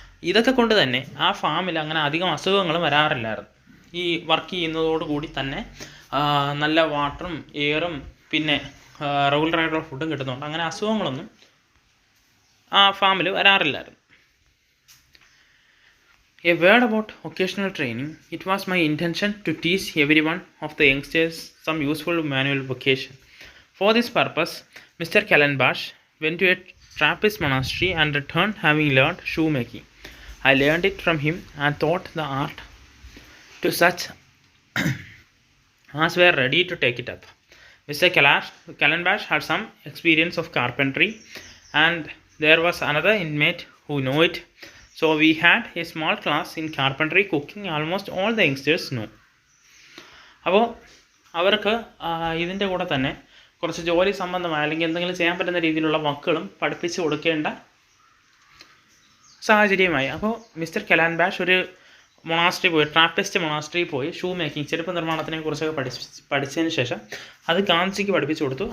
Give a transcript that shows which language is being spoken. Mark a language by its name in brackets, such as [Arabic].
[Malayalam] ഇതൊക്കെ കൊണ്ട് തന്നെ ആ ഫാമിൽ അങ്ങനെ അധികം അസുഖങ്ങളും വരാറില്ലായിരുന്നു. ഈ വർക്ക് ചെയ്യുന്നതോടുകൂടി തന്നെ നല്ല വാട്ടറും എയറും പിന്നെ റെഗുലറായിട്ടുള്ള ഫുഡും കിട്ടുന്നുണ്ട്. അങ്ങനെ അസുഖങ്ങളൊന്നും ആ ഫാമിൽ വരാറില്ലായിരുന്നു. [English] A word about occasional training. It was my intention to teach every one of the youngsters some useful manual vocation. For this purpose, Mr. Kallenbach went to a Trappist monastery and returned having learned shoemaking. I learned it from him and taught the art to such as were ready to take it up. Mr. Kallenbach had some experience of carpentry, and there was another inmate who knew it. So we had a small class in carpentry, cooking. Almost all the youngsters know. [Malayalam] അപ്പോൾ അവർക്ക് ഇതിൻ്റെ കൂടെ തന്നെ കുറച്ച് ജോലി സംബന്ധമായ അല്ലെങ്കിൽ എന്തെങ്കിലും ചെയ്യാൻ പറ്റുന്ന രീതിയിലുള്ള വർക്കുകളും പഠിപ്പിച്ച് കൊടുക്കേണ്ട സാഹചര്യമായി. അപ്പോൾ മിസ്റ്റർ കലാൻബാഷ് ഒരു മൊണാസ്ട്രി പോയി, ട്രാപ്പിസ്റ്റ് മൊണാസ്ട്രി പോയി ഷൂ മേക്കിംഗ്, ചെരുപ്പ് നിർമ്മാണത്തിനെ കുറിച്ചൊക്കെ പഠിച്ചതിന് ശേഷം അത് ഗാന്ധിജിക്ക് പഠിപ്പിച്ചു കൊടുത്തു.